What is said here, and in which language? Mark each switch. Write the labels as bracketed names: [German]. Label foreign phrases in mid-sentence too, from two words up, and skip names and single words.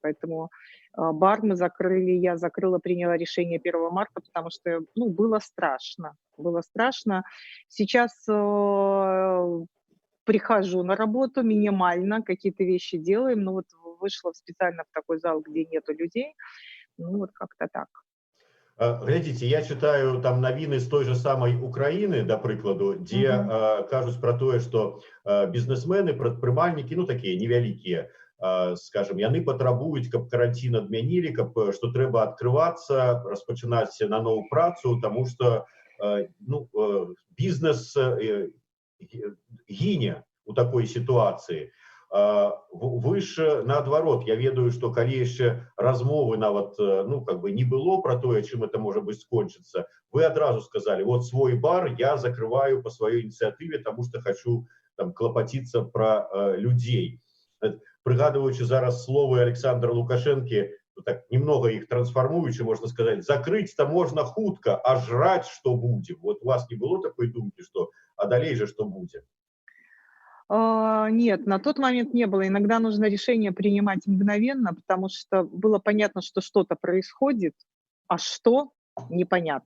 [Russian] Поэтому бар мы закрыли, я закрыла, приняла решение 1 марта, потому что, ну, было страшно. Было страшно. Сейчас прихожу на работу минимально, какие-то вещи делаем. Ну вот вышла специально в такой зал, где нету людей. Ну вот как-то так. [Belarusian] Глядзіце, [Russian] я читаю там [Belarusian] навіны з той же самай Украіны, да прыкладу, дзе Мгм. кажуць пра тое, што бізнесмены, прадпрымальнікі, ну такія невялікія, скажем, яны патрабуюць, каб каранцін адмянілі, каб што трэба адкрывацца, распачынаць наноў працу, таму што ну, бізнес гіне у такой сітуацыі. Вы ж наадварот, я ведаю, што калі яшчэ размовы нават [Russian] ну как бы не было [Belarusian] про тое, чым это можа быць скончыцца, вы адразу сказали: [Russian] вот свой бар я закрываю по [Belarusian] сваёй ініцыятыве, [Russian] тому что хочу там клапаціцца про людзей. [Belarusian] Прыгадываючы зараз словы Александра Лукашэнкі, ну, [Russian] так немного их трансформуючы, можно сказать, закрыць-то можно хутка, а жрать что будем? Вот у вас не было такой думки, что а далей же что будем? Нет, на тот момент не было. Иногда нужно решение принимать мгновенно, потому что было понятно, что что-то происходит, а что — непонятно.